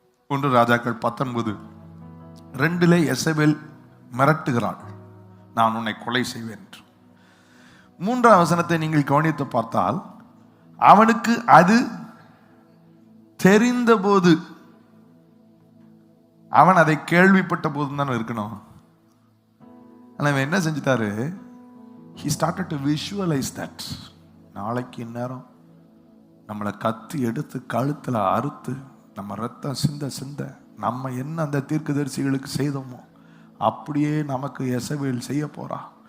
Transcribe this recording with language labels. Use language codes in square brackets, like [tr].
[ta] 1 ராஜாக்கள் 19:2 எசபேல் மிரட்டுகிறாள், நான் உன்னை கொலை செய்வேன் என்று. 3ஆம் வசனத்தை நீங்கள் கவனித்து பார்த்தால், அவனுக்கு அது தெரிந்த போது, அவன் அதை கேள்விப்பட்ட போது தான் இருக்கணும். ஆனால் என்ன செஞ்சிட்டாரு? [en] he started to visualize that. [ta] நாளைக்கு இந்நேரம் நம்மளை கத்தி எடுத்து கழுத்தில் அறுத்து நம்ம ரத்தம் சிந்த நம்ம என்ன அந்த தீர்க்கதரிசிகளுக்கு செய்தோமோ அப்படியே நமக்கு எசபேல் செய்ய போறா.